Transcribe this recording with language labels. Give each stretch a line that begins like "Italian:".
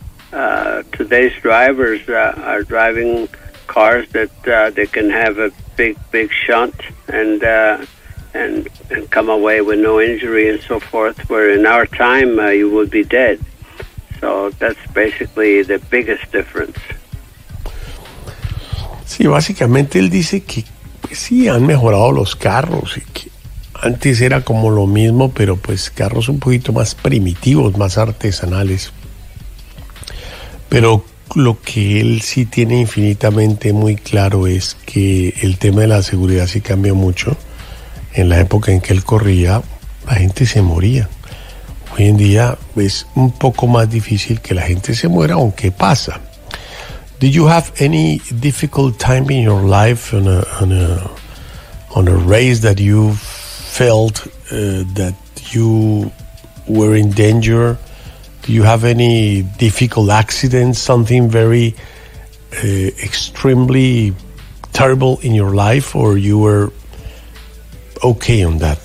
English: Today's drivers are driving cars that they can have a big shunt and come away with no injury and so forth, where in our time you would be dead. So that's basically the biggest difference.
Spanish: Sí, básicamente él dice que pues sí, han mejorado los carros y que antes era como lo mismo, pero pues carros un poquito más primitivos, más artesanales. Pero lo que él sí tiene infinitamente muy claro es que el tema de la seguridad sí cambió mucho. En la época en que él corría, la gente se moría. Hoy en día es un poco más difícil que la gente se muera, aunque pasa.
English: Did you have any difficult time in your life on a race that you felt that you were in danger? Do you have any difficult accidents, something very extremely terrible in your life, or you were okay on that?